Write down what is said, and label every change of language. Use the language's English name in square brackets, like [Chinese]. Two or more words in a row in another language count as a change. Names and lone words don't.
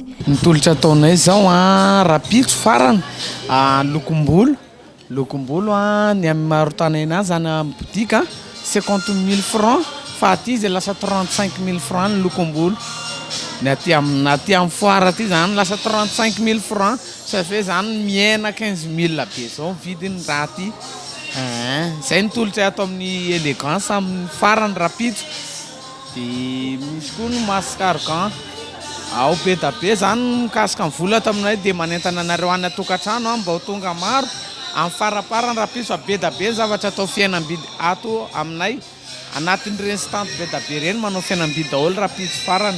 [Malagasy] Ny tolotra ataonay zao rahampitso farany lokombolo ny amin'ny marotanay anazy zany amin'ny botika 50 000 francs. Fa aty izy lasa 35 000 francs ny lokombolo. Ny aty amin'ny foara aty zany lasa 35 000 francs. [French] Ça fait [Malagasy] zany miena 15 000 be zao vidiny raha aty. Zay ny tolotra ato amin'ny élégance amin'ny farany rapitso. Dia misy koa ny masque argan. ao be da be zany mikasika ny vola taminay dia manentana anareo any atokantrano mba ho tonga maro amin'ny faraparany raha piso fa be da be ny zavatra atao fiainam-bidy ato aminay anatin'ireny stante be da be reny manao fiainam-bidy daholo raha piso farany.